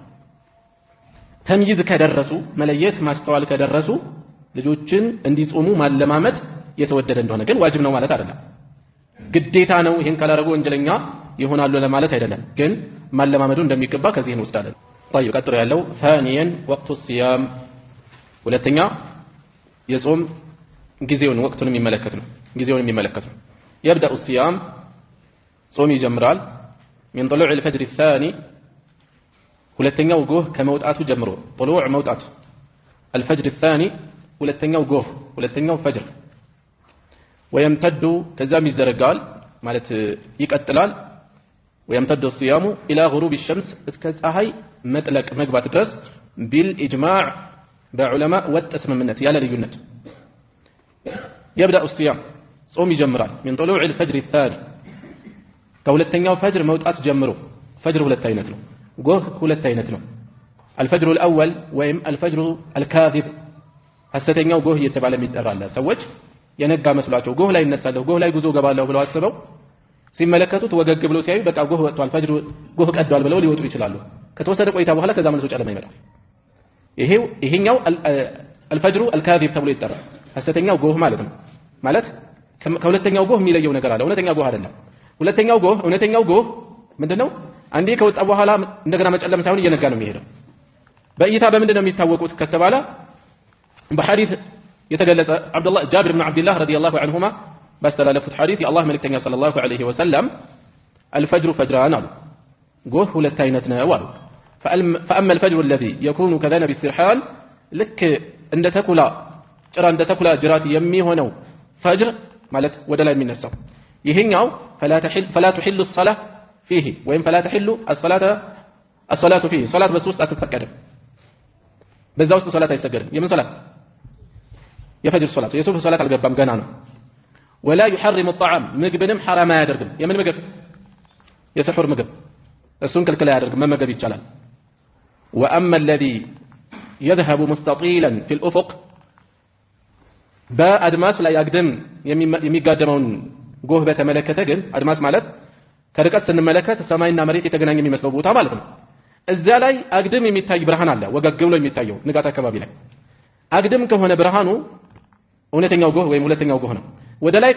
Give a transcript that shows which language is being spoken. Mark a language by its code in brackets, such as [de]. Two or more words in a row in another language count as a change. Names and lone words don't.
[am] ተምይዝ ከደረሱ መለየት ማስተዋል ከደረሱ ልጆችን እንዲጾሙ ማለማመድ የተወደደ እንደሆነ ግን ዋጅብ ነው ማለት አይደለም። ግዴታ ነው ይሄን ካላረጉ ወንጀለኛ ይሆናሉ ለማለት አይደለም። ግን ማለማመዱ እንደሚገባ ከዚህ እንወስዳለን። طيب ቀጥሎ ያለው [ar] ثانيا وقت الصيام [am] ሁለተኛ የጾም ጊዜውን ወቅቱን የሚመለከት ነው። ጊዜውን የሚመለከት ነው። [ar] يبدأ الصيام [am] ጾም ይጀምራል [ar] من طلوع الفجر الثاني [am] ሁለተኛው ጎህ ከመውጣቱ ጀምሮ طلوع መውጣት [ar] الفجر الثاني [am] ሁለተኛው ጎህ ሁለተኛው ፈጅር ويمتد ከዛም ይዘረጋል ማለት ይቀጥላል [ar] ويمتد الصيام إلى غروب الشمس [am] እስከ ፀሐይ መጥለቅ መግባት ድረስ [ar] بالإجماع بعلماء والتسممنت [am] ያለ ልዩነት [ar] يبدأ الصيام [am] ጾም ይጀምራል [ar] من طلوع الفجر الثاني [am] ከሁለተኛው ፈጅር መውጣት ጀምሮ ፈጅር ሁለት አይነት ነው ጎህ ሁለት አይነት ነው [ar] الفجر الأول [am] ወይም [ar] الفجر الكاذب [am] ሐሰተኛው ጎህ እየተባለ የሚጠራለ ሰዎች የነጋ መስሏቸው ጎህ ላይ እነሳለሁ ጎህ ላይ ጉዞ ገባለሁ ብለው አስበው ሲመለከቱት ወገግ ብለው ሲያዩ በቃ ጎህ ወጥቷል ፈጅር ጎህ ቀዷል ብለው ሊወጡ ይችላሉ። ከተወሰደ ቆይታ በኋላ ከዛ መልሶ ጨለማ ይመጣል። ይሄኛው [ar] الفجر الكاذب [am] ተብሎ ይጠራል። ሐሰተኛው ጎህ ማለት ነው። ማለት ከሁለተኛው ጎህ የሚለየው ነገር አለ። እውነተኛው ጎህ አይደለም። እውነተኛው ጎህ ምንድነው? አንዴ ከወጣ በኋላ እንደገና መጨለም ሳይሆን እየነጋ ነው የሚሄደው። በእይታ በምንድነው የሚታወቁት ከተባለ በሐዲስ የተገለጸ ጃብር ብን ዓብድላህ [ar] رضي الله عنهما [am] ባስተላለፉት ሐዲስ የአላህ መልእክተኛ [ar] صلى الله عليه وسلم الفجر فجران [am] አሉ ጎህ ሁለት አይነት ነው አሉ [ar] فأما الفجر الذي يكون كذنب السرحان [am] ልክ እንደ ተኩላ ጭራ እንደ ተኩላ ጅራት የሚሆነው ፈጅር ማለት ወደ ላይ የሚነሳው ይሄኛው [ar] فلا تحل الصلاة فيه [am] ወይም [ar] فلا تحل الصلاة فيه [am] ሶላት በሱ ውስጥ አትፈቀድም። በዛ ውስጥ ሶላት አይሰገድም። የምን ሶላት? የፈጅር ሶላት የሱብህ ሶላት አልገባም ገና ነው። [ar] ولا يحرم الطعام [am] ምግብንም ሐራም አያደርግም። የምን ምግብ? የስሑር ምግብ እሱን ክልክል አያደርግም፣ መመገብ ይቻላል። [ar] وأما الذي يذهب مستطيلا في الأفق [am] በአድማስ ላይ አግድም የሚጋደመውን ጎህ በተመለከተ ግን አድማስ ማለት ከርቀት ስንመለከት ሰማይና መሬት የተገናኘ የሚመስለው ቦታ ማለት ነው። እዛ ላይ አግድም የሚታይ ብርሃን አለ ወገግ ብሎ የሚታየው ንጋት አካባቢ ላይ አግድም ከሆነ ብርሃኑ እውነተኛው ጎህ ወይም ሁለተኛው ጎህ ነው። ወደ ላይ